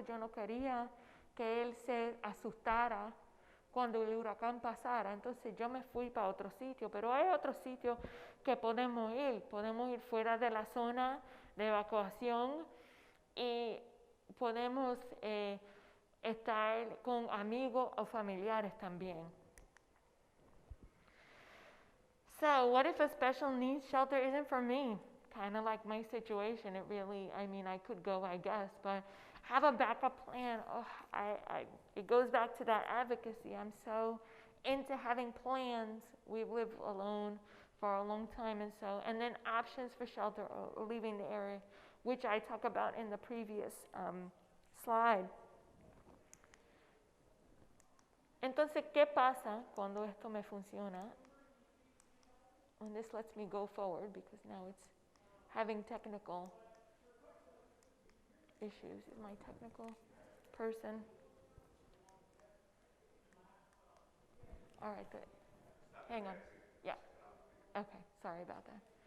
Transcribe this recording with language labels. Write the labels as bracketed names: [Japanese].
[Spanish] Yo no quería que él se asustara cuando el huracán pasara, entonces yo me fui para otro sitio, pero hay otros sitios que podemos ir fuera de la zona de evacuación y podemos estar con amigos o familiares también. [English] So, what if a special needs shelter isn't for me? Kind of like my situation. It really, I mean, I could go, I guess, but have a backup plan. Oh, it goes back to that advocacy. I'm so into having plans. We've lived alone for a long time, and then options for shelter or leaving the area, which I talk about in the previous slide. [Spanish] Entonces, ¿qué pasa cuando esto me funciona? [English] And this lets me go forward because now it's having technical issues. Is my technical person? All right, good. Hang on. Yeah. Okay, sorry about that.